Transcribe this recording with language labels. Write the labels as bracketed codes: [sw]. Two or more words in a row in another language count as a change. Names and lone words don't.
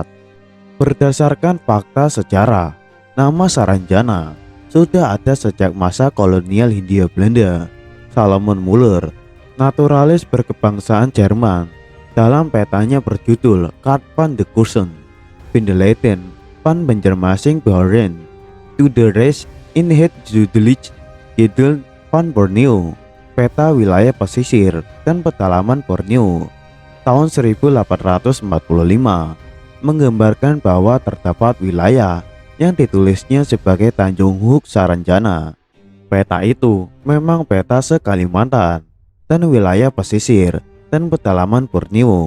[id] Berdasarkan fakta sejarah, nama Saranjana sudah ada sejak masa kolonial Hindia Belanda. Salomon Muller, naturalis berkebangsaan Jerman, dalam petanya berjudul Kaart van de Kursen, Vindelaten van Banjarmasin Behoren, to the Rest in het Zuidelijk Gedeelte van Borneo, peta wilayah pesisir dan pedalaman Borneo, tahun 1845, menggambarkan bahwa terdapat wilayah yang ditulisnya sebagai Tanjung Huk Saranjana. Peta itu memang peta se-Kalimantan dan wilayah pesisir dan pedalaman Borneo.